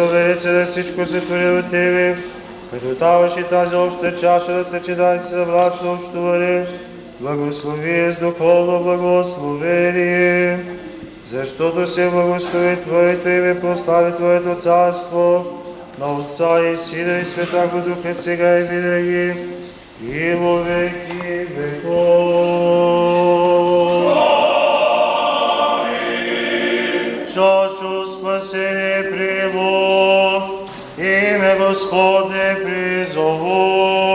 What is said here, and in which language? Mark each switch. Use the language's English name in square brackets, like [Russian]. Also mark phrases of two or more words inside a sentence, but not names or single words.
[Bulgarian] велица на всичко сътворил от Тебе, като даваш и тази обща чаша на съчетаници за брачно общуване благослови с духовно благословение, защото се благослови Твоето име, прослави Твоето царство, на Отца и Сина и Святаго Духа, сега и винаги, и во веки веков. [Church Slavic] Чашу спасение приму, име Господне призову.